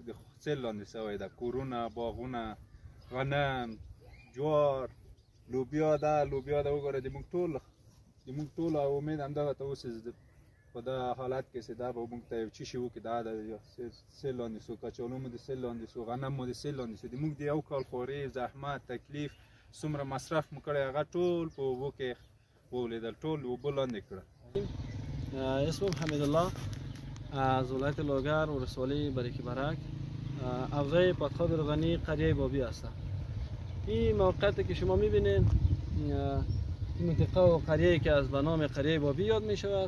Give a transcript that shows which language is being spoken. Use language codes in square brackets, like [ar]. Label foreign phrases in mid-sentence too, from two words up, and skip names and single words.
[ps] د سیل لاندې شوی ده کورونه باغونه غنم جوار لوبیا ده وګوره د موږ ټول امید همدغه ته اوس په دا حالت کې چې دا به موږ ته یو څه شي وکړي دا د سیل لاندې شو کچالو مو د سیل لاندې شو غنم مو د سیل لاندې شو د موږ د یو کال خواري زحمت تکلیف څومره مصرف مو کړی هغه ټول په اوبو کې ولیدل ټول اوبو لاندې کړه. [fa] اسمم حمید الله از ولایت لوگر ولسوالی بریک برک حوزه پادخاد روغنی قریه بابی هستم. این موقعیتی که شما میبینید این منطقه و قریه‌ای که از به نام قریه بابی یاد می شود.